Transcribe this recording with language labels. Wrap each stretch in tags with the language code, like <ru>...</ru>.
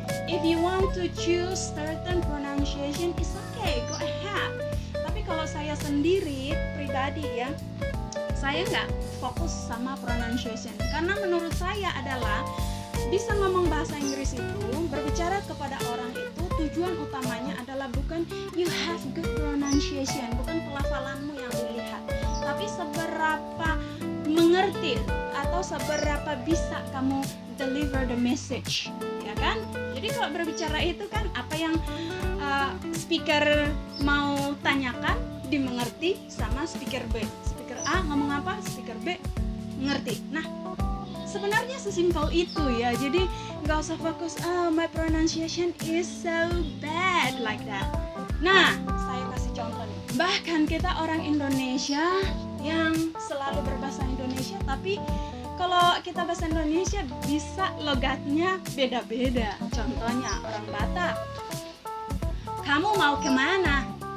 <en>If you want to choose certain pronunciation, it's okay, go ahead.</en> <id>Tapi kalau saya sendiri pribadi ya, saya nggak fokus sama pronunciation karena menurut saya adalah bisa ngomong bahasa Inggris itu, berbicara kepada orang itu tujuan utamanya adalah bukan</id> <en>you have good pronunciation,</en> <id>bukan pelafalanmu yang dilihat, tapi seberapa mengerti atau seberapa bisa kamu</id> <en>deliver the message,</en> <id>ya kan? Jadi kalau berbicara itu kan apa yang speaker mau tanyakan dimengerti sama speaker B. Speaker A ngomong apa, speaker B ngerti. Nah, sebenarnya sesimpel itu ya. Jadi nggak usah fokus</id> <en>my pronunciation is so bad like that.</en> <id>Nah, saya kasih contoh nih. Bahkan kita orang Indonesia yang selalu berbahasa Indonesia, tapi kalau kita bahasa Indonesia bisa logatnya beda-beda. Contohnya orang Batak, kamu mau kemana?</id>